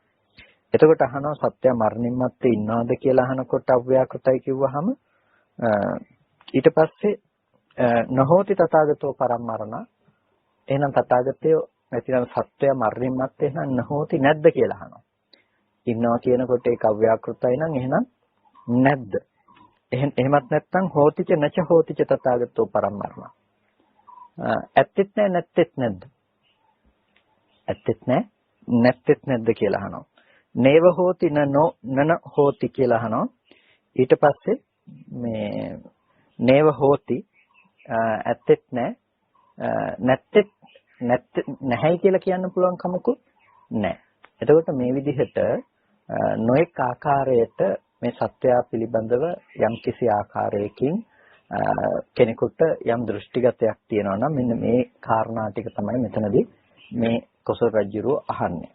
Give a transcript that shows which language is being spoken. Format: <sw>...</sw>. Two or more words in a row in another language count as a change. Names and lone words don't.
<si>එතකොට අහනවා සත්‍ය මරණින් මත්තේ ඉන්නවද කියලා අහනකොට අව්‍යාකෘතයි කිව්වහම ඊට පස්සේ</si> <pi>නහෝති තථාගතෝ පරම්මරණ.</pi> <si>එහෙනම් තථාගතයෝ නැතිනම් සත්‍ය මරණින් මත්තේ නම් නහෝති නැද්ද කියලා අහනවා. ඉන්නවා කියනකොට ඒක අව්‍යාකෘතයි නම් එහෙනම් නැද්ද? එහෙමත් නැත්නම්</si> <pi>හෝතිච නච හෝතිච තථාගතෝ පරම්මරණ.</pi> <si>ඇත්තෙත් නැහැ නැත්තෙත් නැද්ද? ඇත්තෙත් නැහැ නැත්තෙත් නැද්ද කියලා අහනවා.</si> <pi>නේව හෝති නන හෝති</pi> <si>කියලා අහනවා. ඊට පස්සේ මේ</si> <pi>නේව හෝති</pi> <si>ඇත්තෙත් නැහැ නැහැයි කියලා කියන්න පුළුවන් කමකුත් නැහැ. එතකොට මේ විදිහට නොඑක් ආකාරයට මේ සත්‍යය පිළිබඳව යම් කිසි ආකාරයකින් කෙනෙකුට යම් දෘෂ්ටිගතයක් තියෙනවා නම් මෙන්න මේ කාරණා ටික තමයි මෙතනදී මේ කොසල් රජුරෝ අහන්නේ.</si>